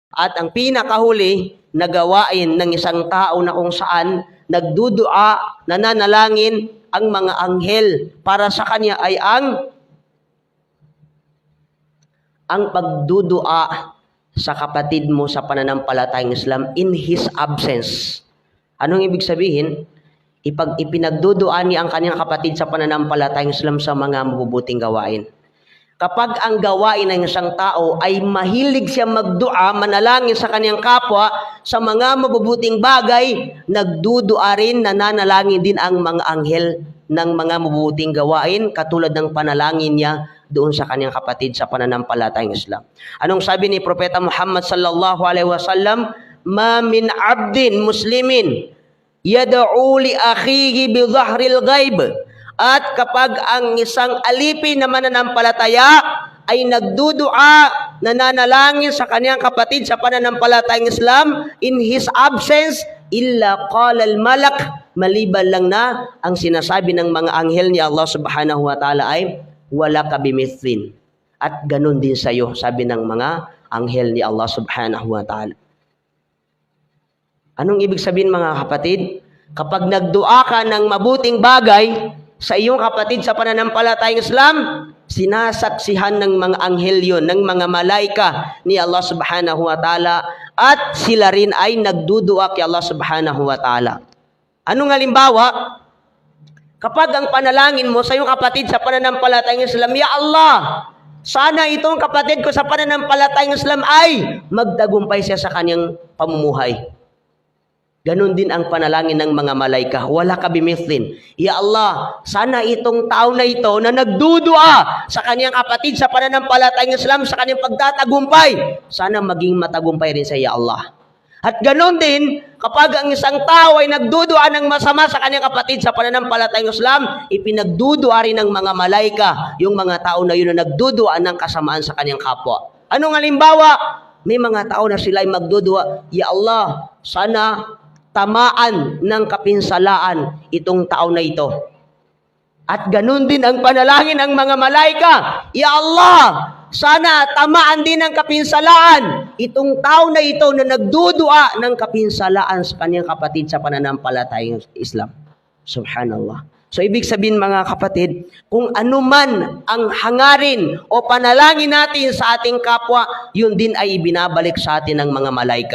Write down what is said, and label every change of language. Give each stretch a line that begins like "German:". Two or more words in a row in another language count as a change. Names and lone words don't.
Filipino: At ang pinakahuli na gawain ng isang tao na kung saan nagdudua, nananalangin ang mga anghel para sa kanya ay ang pagdudua sa kapatid mo sa pananampalatayang Islam
English: in his absence.
Filipino: Anong ibig sabihin? Ipinagdudua niya ang kanyang kapatid sa pananampalatayang Islam sa mga mabubuting gawain. Kapag ang gawain ng isang tao ay mahilig siya magdua, manalangin sa kanyang kapwa sa mga mabubuting bagay, nagdudua rin, nananalangin din ang mga anghel ng mga mabubuting gawain katulad ng panalangin niya doon sa kanyang kapatid sa pananampalatayang Islam. Anong sabi ni Propeta Muhammad
Arabic: صلى الله عليه وسلم? ما من عبد مسلم يدعو لأخيه بظهر الغيب.
Filipino: At kapag ang isang alipin na mananampalataya ay nagdudua, nananalangin sa kanyang kapatid sa pananampalatayang Islam
English: in his absence,
Arabic: إلا قال الملك,
Filipino: maliban lang na ang sinasabi ng mga anghel ni Allah
Arabic: سبحانه وتعالى
Filipino: ay
Arabic: ولك بمثل.
Filipino: At ganun din sa iyo, sabi ng mga anghel ni Allah
Arabic: سبحانه وتعالى.
Filipino: Anong ibig sabihin mga kapatid? Kapag nagdua ka ng mabuting bagay sa iyong kapatid sa pananampalatayang Islam, sinasaksihan ng mga anghel yun, ng mga malaika ni Allah
Arabic: سبحانه وتعالى,
Filipino: at sila rin ay nagdudua kay Allah
Arabic: سبحانه وتعالى.
Filipino: Anong halimbawa? Kapag ang panalangin mo sa iyong kapatid sa pananampalatayang Islam,
Arabic: يا الله,
Filipino: sana itong kapatid ko sa pananampalatayang Islam ay magtagumpay siya sa kanyang pamumuhay. Ganon din ang panalangin ng mga malaika.
Arabic: ولك بمثل. يا الله,
Filipino: sana itong tao na ito na nagdudua sa kanyang kapatid sa pananampalatayang Islam, sa kanyang pagtatagumpay, sana maging matagumpay rin sa
Arabic: يا الله.
Filipino: At ganon din, kapag ang isang tao ay nagdudua ng masama sa kanyang kapatid sa pananampalatayang Islam, ipinagdudua rin ng mga malaika yung mga tao na yun na nagdudua ng kasamaan sa kanyang kapwa. Anong halimbawa? May mga tao na sila ay magdudua,
Arabic: يا الله,
Filipino: sana tamaan ng kapinsalaan itong tao na ito. At ganun din ang panalangin ng mga malaika.
Arabic: يا الله,
Filipino: sana tamaan din ng kapinsalaan itong tao na ito na nagdudua ng kapinsalaan sa kanyang kapatid sa pananampalatayang Islam. Subhanallah. So, ibig sabihin mga kapatid, kung ano man ang hangarin o panalangin natin sa ating kapwa, yun din ay ibinabalik sa atin ng mga malaika.